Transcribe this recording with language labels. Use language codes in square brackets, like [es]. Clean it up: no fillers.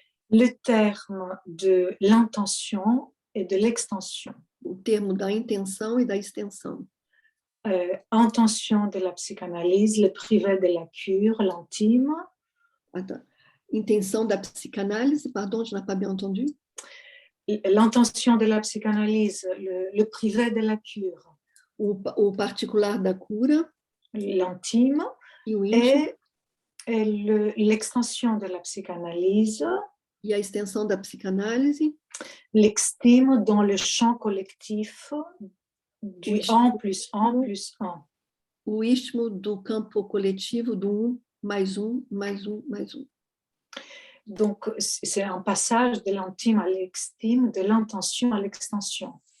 [fr] Le terme de l'intention et de l'extension. [pt] O termo da intenção e da extensão. [fr] Intention de la psychanalyse, le privé de la cure, l'intime. Attends. [pt] Intenção da psicanálise, [fr] pardon, je n'ai pas bien entendu. L'intention de la psychanalyse, le privé de la cure. [pt] O particular da cura. [fr] L'intime. [pt] E o íntimo. [fr] Et l'extension de la psychanalyse. [pt] E a extensão da psicanálise. [fr] L'extime dans le champ collectif du 1 plus 1 plus 1. [pt] O istmo do campo coletivo do 1 mais 1 mais 1 mais 1. [fr] Donc, c'est un passage de l'intime à l'extime, de l'intention à l'extension.